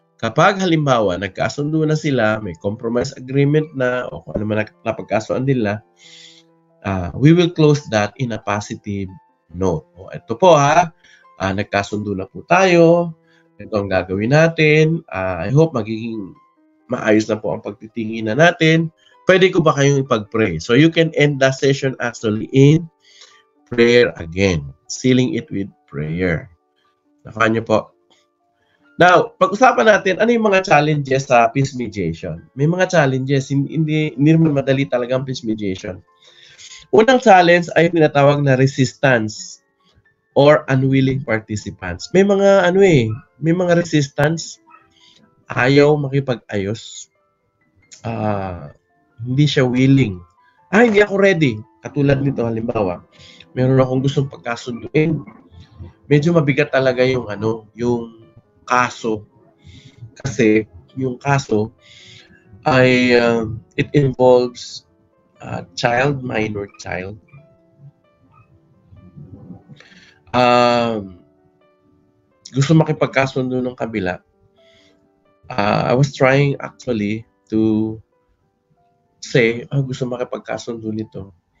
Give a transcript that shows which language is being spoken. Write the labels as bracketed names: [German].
[Filipino] Kapag halimbawa, nagkasundo na sila, may compromise agreement na, o kung ano man napagkasuan nila, [English] we will close that in a positive note. [Filipino] O, ito po ha, nagkasundo na po tayo, ito ang gagawin natin, [English] I hope [Filipino] magiging maayos na po ang pagtitinginan natin. Pwede ko ba kayong ipag-pray? [English] So you can end the session actually in prayer again, sealing it with prayer. [Filipino] Nakuha niyo po. Now, pag-usapan natin, ano yung mga challenges sa peace mediation? May mga challenges, hindi naman madali talaga ang peace mediation. Unang challenge ay tinatawag na resistance or unwilling participants. May mga may mga resistance, ayaw makipag-ayos. Hindi siya willing. Hindi ako ready. Katulad nito, halimbawa, meron akong gustong pagkasunduin. Medyo mabigat talaga yung kaso. Kasi yung kaso ay [English] it involves minor child. [Filipino] Gusto makipagkasundo ng kabila. [English] I was trying actually to say, [Filipino] gusto makipagkasundo nito.